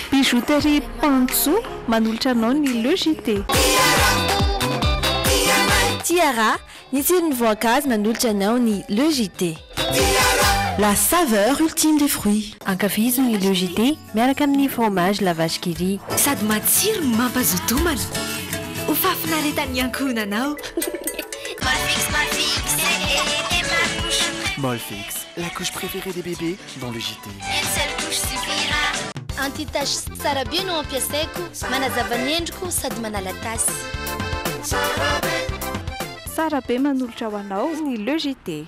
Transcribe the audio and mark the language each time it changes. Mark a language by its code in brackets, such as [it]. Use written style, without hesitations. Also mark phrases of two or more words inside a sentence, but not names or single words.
[mg] bijouterie Pantso manolotra anao ny logité. Tiara, ny tsiron'ny voankazo manolotra anao ny logité. [fr] La saveur ultime des fruits. [mg] Ankafizo ny logité miaraka amin'ny fromage la vache qui rit. Sady matsiro mampazotomana. Ho fafinaretan'ny ankohonanao. [fr] Molfix, la couche préférée des bébés dans le JT. Une seule couche suffira. [mg] Anti-tache tsara be no ampiasaiko, manazava ny endriko sady manala tasy. Tsara be manolotra ho anao ny logité.